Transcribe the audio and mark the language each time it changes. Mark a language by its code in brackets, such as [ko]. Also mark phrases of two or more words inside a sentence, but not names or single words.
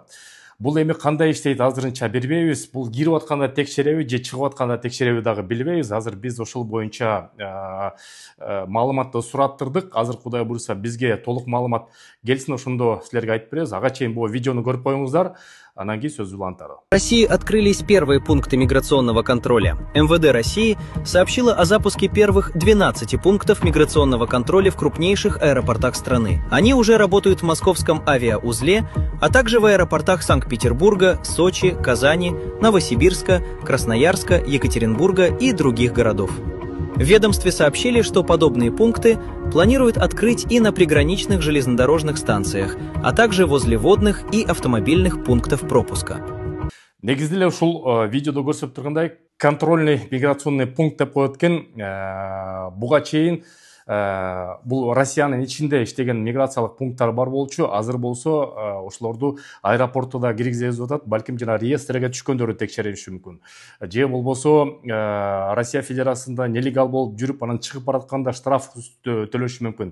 [ky] Бул эми кандай иштейт азырынча билбейбиз. Бул кирип атканда текшереби же чыгып атканда текшереби дагы билбейбиз. Азыр биз ошол боюнча маалыматты сураттырдык. Азыр Кудай буйруса бизге толук маалымат келсин, ошондо силерге айтып беребиз. Ага чейин бул видеону көрүп коюңуздар. Анан кийин сөз улантары. [ru] В России открылись первые пункты миграционного контроля. МВД России сообщило о запуске первых 12 пунктов миграционного контроля в крупнейших аэропортах страны. Они уже работают в московском авиаузле, а также в аэропортах Санкт-Петербурга, Сочи, Казани, Новосибирска, Красноярска, Екатеринбурга и других городов. В ведомстве сообщили, что подобные пункты планируют открыть и на приграничных железнодорожных станциях, а также возле водных и автомобильных пунктов пропуска. [ky] Негизде эле ушул видеодо көрсөтүп тургандай [ru] контрольный миграционный пункт [ky] деп коет экен. Буга чейин бул Россиянын ичинде иштеген миграциялык пункттар бар болчу. Азыр болсо ошолорду аэропортто киргизип атат. Балким жана реестрге түшкөндөрү текшерилиши мүмкүн. Же болбосо Россия Федерациясында нелегал болуп жүрүп, анан чыгып баратканда штраф төлөшү мүмкүн.